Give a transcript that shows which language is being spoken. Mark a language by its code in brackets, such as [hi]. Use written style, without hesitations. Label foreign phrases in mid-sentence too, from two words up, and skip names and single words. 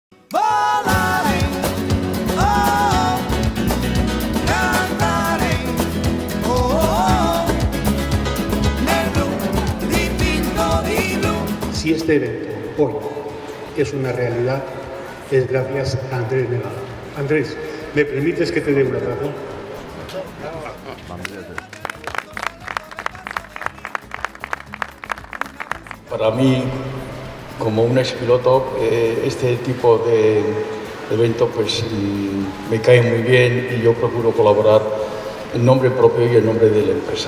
[it] Volaré, oh, cantaré, oh, oh, nel blu dipinto di blu. [es] Si este evento hoy es una realidad, es gracias a Andrés Nevado. Andrés, ¿me permites que te dé un abrazo? Para mí, como un expiloto, este tipo de evento pues, me cae muy bien y yo procuro colaborar en nombre propio y en nombre de la empresa.